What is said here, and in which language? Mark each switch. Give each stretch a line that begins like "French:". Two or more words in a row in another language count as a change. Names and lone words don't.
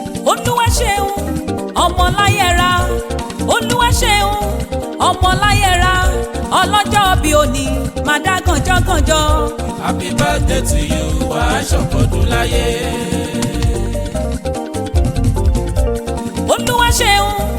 Yoruba: Olúwa ṣeun, ọmọ láyé ra. Olúwa ṣeun, ọmọ láyé ra. Ọlọ́jọ́ bí òní, má dá gànjọ́gànjọ́.
English: Happy birthday to you,
Yoruba: wà á ṣọ̀pọ̀ ọdún láyé. Olúwa ṣeun,